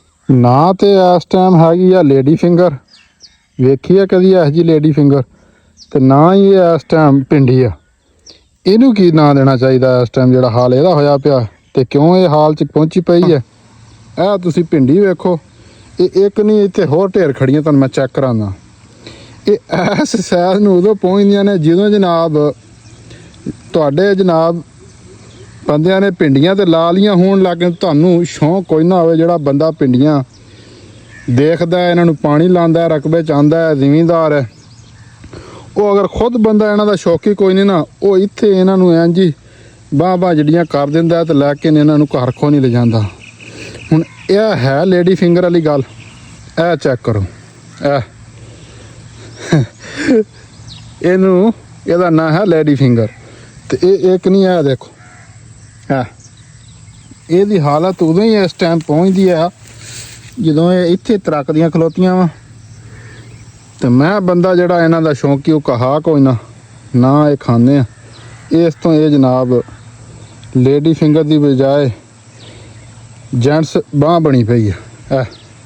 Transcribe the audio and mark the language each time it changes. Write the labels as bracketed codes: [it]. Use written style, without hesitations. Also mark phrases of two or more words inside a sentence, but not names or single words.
[pa] ਨਾ ਤੋ ਇਸ ਟਾਈਮ ਹੈਗੀ ਆ [en] lady finger, [pa] ਵੇਖੀ ਹੈ ਕਦੀ ਇਹੋ ਜੀ [en] lady finger, [pa] ਤੋ ਨਾ ਹੀ ਇਸ ਟਾਈਮ ਭਿੰਡੀ ਆ। ਇਨੂੰ ਕੀ ਨਾ ਦੇਣਾ ਚਾਹੀਏ ਇਸ ਟਾਈਮ ਜਿਹੜਾ ਹਾਲ ਇਹਦਾ ਹੋਇਆ ਪਿਆ ਤੇ ਕਿਉਂ ਯੇ ਹਾਲ ਚ ਪਹੁੰਚੀ ਪਈ ਹੈ। ਇਹ ਤੁਸੀਂ ਭਿੰਡੀ ਵੇਖੋ, ਯੇ ਇੱਕ ਨਹੀਂ ਇੱਥੇ ਹੋਰ ਢੇਰ ਖੜੀਆਂ, ਤੁਹਾਨੂੰ ਮੈਂ ਚੈੱਕ ਕਰਾਣਾ। ਯੇ ਇਸ ਸਾਈਜ਼ ਨੂੰ ਉਦੋਂ ਪਹੁੰਚਦੀਆਂ ਨੇ ਜਦੋਂ जनाब ਤੁਹਾਡੇ जनाब ਬੰਦਿਆਂ ਨੇ ਭਿੰਡੀਆਂ ਤੇ ਲਾ ਲੀਆਂ ਹੋਣ ਲੱਗ ਗਏ। ਤੁਹਾਨੂੰ ਸ਼ੌਂਕ ਕੋਈ ਨਾ ਹੋਵੇ, ਜਿਹੜਾ ਬੰਦਾ ਭਿੰਡੀਆਂ ਦੇਖਦਾ ਹੈ, ਇਨ੍ਹਾਂ ਨੂੰ ਪਾਣੀ ਲਾਂਦਾ ਹੈ, ਰਕਬੇ ਚ ਆਂਦਾ ਹੈ, ਜ਼ਿਮੀਂਦਾਰ है, ਉਹ ਅਗਰ ਖੁਦ ਬੰਦਾ ਇਨ੍ਹਾਂ ਦਾ ਸ਼ੌਕੀ ਕੋਈ ਨਹੀਂ ਨਾ, ਉਹ ਇੱਥੇ ਇਨ੍ਹਾਂ ਨੂੰ ਇੰਜ ਹੀ ਬਾਂਹ ਜਿਹੜੀਆਂ ਕਰ ਦਿੰਦਾ ਤੇ ਲੈ ਕੇ ਇਨ੍ਹਾਂ ਨੂੰ ਘਰ ਖੋ ਨਹੀਂ ਲੈ ਜਾਂਦਾ। ਹੁਣ ਇਹ ਹੈ [en] lady finger [pa] ਵਾਲੀ ਗੱਲ। ਇਹ ਚੈੱਕ ਕਰੋ, ਇਹਨੂੰ ਇਹਦਾ ਨਾਂ है [en] lady finger. [pa] ਤੇ ਇਹ ਇੱਕ ਨਹੀਂ, ਇਹ ਦੇਖੋ ਇਹਦੀ ਹਾਲਤ ਉਦੋਂ ਹੀ ਇਸ ਟਾਈਮ ਪਹੁੰਚਦੀ ਆ ਜਦੋਂ ਇਹ ਇੱਥੇ ਤਰਕਦੀਆਂ ਖਲੋਤੀਆਂ ਵਾ। ਤੇ ਮੈਂ ਬੰਦਾ ਜਿਹੜਾ ਇਹਨਾਂ ਦਾ ਸ਼ੌਂਕੀ, ਉਹ ਕਹਾ ਕੋਈ ਨਾ ਇਹ ਖਾਂਦੇ ਆ। ਇਸ ਤੋਂ ਇਹ ਜਨਾਬ [en] lady finger [pa] ਦੀ ਬਜਾਏ ਜੈਂਟਸ ਬਾਂਹ ਬਣੀ ਪਈ ਹੈ।